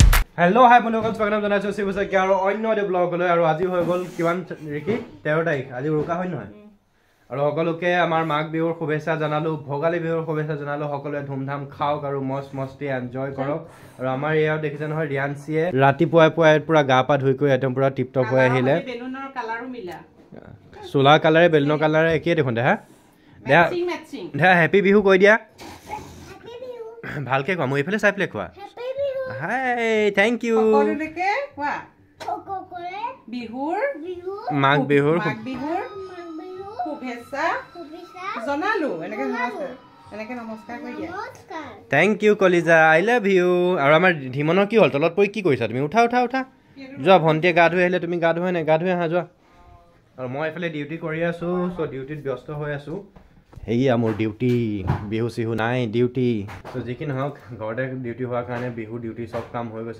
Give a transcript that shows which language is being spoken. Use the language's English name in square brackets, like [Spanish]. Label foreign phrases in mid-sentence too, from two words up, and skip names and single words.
[English] Hello, hi, [Assamese] বন্ধুসকল স্বাগতম জনাইছো শিৱসাগৰ আৰু অন্য এটা ব্লগলৈ আৰু আজি হৈ গ'ল কিমান ৰিকি 13 তাৰিখ আজি উৰুকা হয় নহয় আৰু সকলোকে আমাৰ মাঘ বিহুৰ শুভেচ্ছা জনালো ভোগালী বিহুৰ শুভেচ্ছা জনালো সকলোৱে ধুমধাম খাওক আৰু মস্তি এনজয় কৰক আৰু আমাৰ ইয়াত দেখিছে নহয় ৰিয়ানসিয়ে ৰাতিপুৱাই পুৰা গা পা ধুই কৰি একদম পুৰা টিপটপ হৈ আহিলে বেলুনৰ কালাৰো মিলা সোলাৰ কালাৰে বেলুনৰ কালাৰে একেই দেখোন দেহা ম্যাচিং দেহা হেপী বিহু কৈ দিয়া ভালকে কোৱা মই এইফালে চাই পেলাই কোৱা [English] Hi, thank you. [Assamese] সকলোকে কোৱা বিহুৰ মাঘ বিহুৰ শুভেচ্ছা জনালো এনেকে নমস্কাৰ কৰি দিয়া [English] Thank you [Assamese] কলিজা [English] I love you [Assamese] আৰু আমাৰ ধিমনৰ কি হ'ল তলত পৰি কি কৰিছা তুমি উঠা যোৱা ভন্টিয়ে গা ধুই আহিলে তুমি গা ধুই নাই গা ধুই আহা যোৱা আৰু মই এফালে ডিউটি কৰি আছো সো ডিউটিত ব্যস্ত হৈ আছো হেইয়া মোৰ ডিউটি বিহু সিহু নাই ডিউটি তো যিকি নহওক ঘৰতে ডিউটি হোৱাৰ কাৰণে বিহু ডিউটি সব কাম হৈ গৈছে